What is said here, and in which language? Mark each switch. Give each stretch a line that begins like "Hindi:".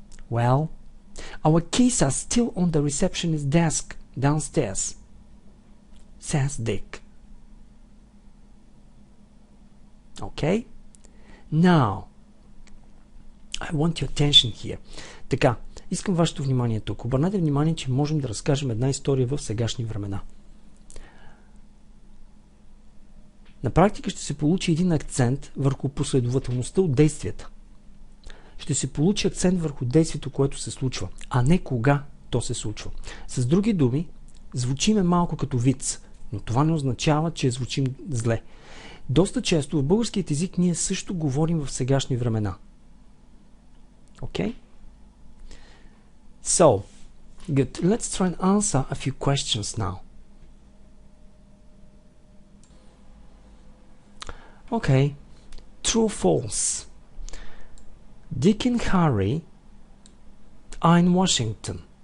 English: "Well, our keys are still on the receptionist's desk downstairs," says Dick. Okay? Now, I want your attention here.
Bulgarian: Така, искам вашето внимание тук. Обърнете внимание, че можем да разкажем една история в сегашни времена. На практика ще се получи един акцент върху последователността от действията. Ще се получи акцент върху действието, което се случва, а не кога то се случва. С други думи, звучиме малко като виц, но това не означава, че звучим зле. Доста често в българският език ние също говорим в сегашни времена.
English: Okay? So, good. Let's try and answer a few questions now. Okay. True or false? Dick and Harry are in Washington.